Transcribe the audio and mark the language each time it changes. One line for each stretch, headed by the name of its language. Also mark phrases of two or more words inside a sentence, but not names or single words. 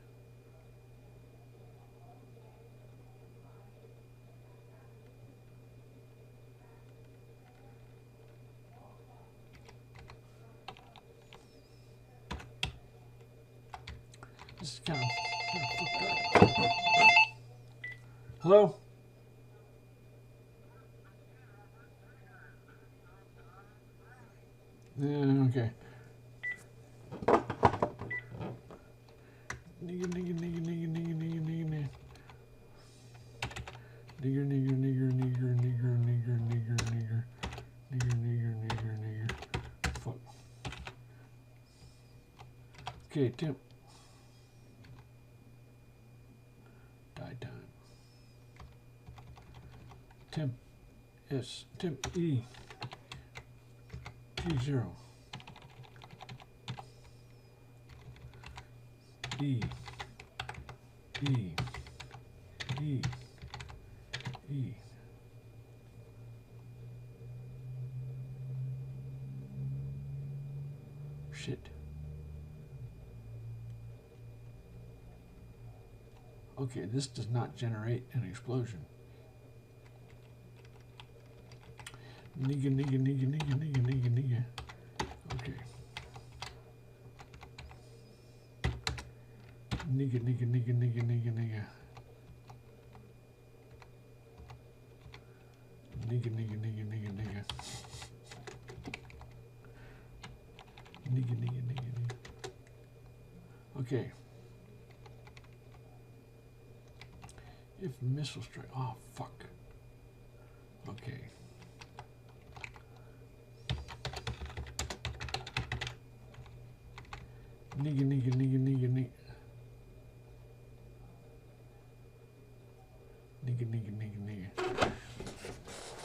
English: This is kind of fucked up. Hello? Yeah, okay. Nigger, nigger, nigger, nigger, nigger, nigger, nigger, nigger, nigger, nigger, nigger, nigger, nigger, nigger, nigger, nigger, nigger, nigger, nigger. Fuck. Okay, temp. Die time. Temp S. Temp E. T0. E. E. E. E. Shit. Okay, this does not generate an explosion. Nigga, nigga, nigga, nigga, nigga, nigga, nigga. Okay. Nigga, nigga, nigga, nigga, nigga, nigga. Nigga, nigga, nigga, nigga, nigga. Nigga, nigga, nigga, nigga. Okay. If missile strike, oh fuck. Okay. Nigga, nigga, nigga, nigga, nigga. Nigga, nigga, nigga, nigga.